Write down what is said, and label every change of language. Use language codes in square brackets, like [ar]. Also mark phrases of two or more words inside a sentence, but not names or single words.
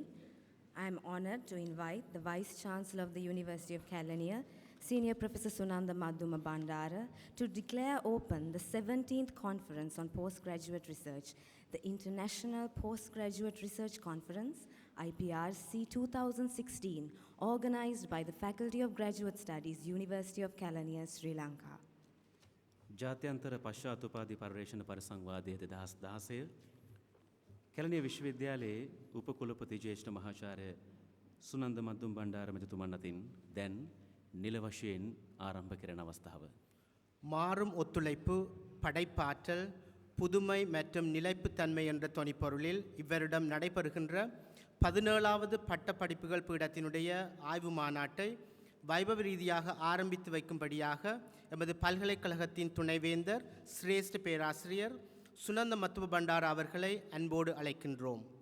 [en] I am honored to invite the Vice Chancellor of the University of Kelaniya, Senior Professor Sunanda Madhuma Bandara, to declare open the 17th Conference on Postgraduate Research, the International Postgraduate Research Conference, Iprc 2016, organized by the Faculty of Graduate Studies, University of Kelaniya, Sri Lanka. [si] ජාත්‍යන්තර පශ්චාත්තුපාධි පර්යේෂණ පරිසංවාදය 2016 කැලණිය විශ්වවිද්‍යාලයේ උපකුලපති ජ්‍යෙෂ්ඨ මහාචාර්ය සුනන්ද මද්දුම් බණ්ඩාර මැතිතුමන් අතින් දැන් නිල වශයෙන් ආරම්භ කරන අවස්ථාව. [ta] மாறும் ஒத்துழைப்பு, படைப்பாற்றல், புதுமை மற்றும் நிலைப்புத்தன்மை என்ற தொனிப்பொருளில் இவ்வருடம் நடைபெறுகின்ற 17வது பட்டப்படிப்புகள் பீடத்தினுடைய ஆய்வு மாநாட்டை வைபவ ரீதியாக ஆரம்பித்து வைக்கும்படியாக எமது பல்கலைக்கழகத்தின் துணைவேந்தர் சிரேஷ்ட பேராசிரியர் சுனந்த மத்துவ பண்டார அவர்களை அன்போடு அழைக்கின்றோம்.